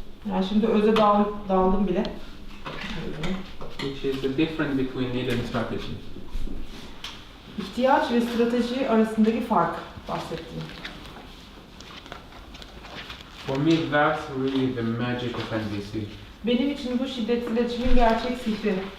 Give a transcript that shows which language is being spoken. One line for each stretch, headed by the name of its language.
Turkish: Yani şimdi öze daldım bile.
English: which is the difference between need and strategy.
Turkish: İhtiyaç ve strateji arasındaki fark bahsettim.
English: For me, that's really the magic of NVC.
Turkish: Benim için bu şiddetsiz iletişimin gerçek sihri.